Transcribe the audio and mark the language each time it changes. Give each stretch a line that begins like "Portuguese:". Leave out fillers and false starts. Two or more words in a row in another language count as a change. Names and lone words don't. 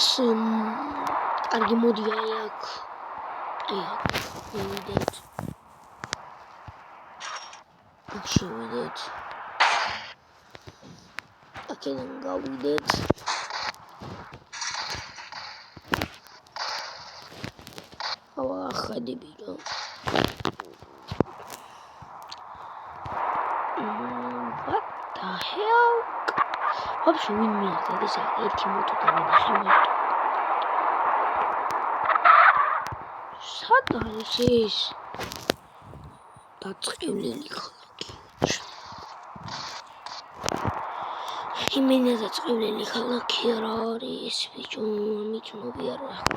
Georgian: კარგი მოდი აი აქ. მივიდეთ. აქ შევიდეთ. აქედან გავიდეთ. ავა ხედები რა.
English: What the hell?
Georgian: Вообще ვინ მიიღდა ეს ერთი მოტო და ნახე მარტო. სად არის ეს? დაწყევლელი ქალაქი. იმენა დაწყევლელი ქალაქი რა არის ბიჭო, მიცნობი არა.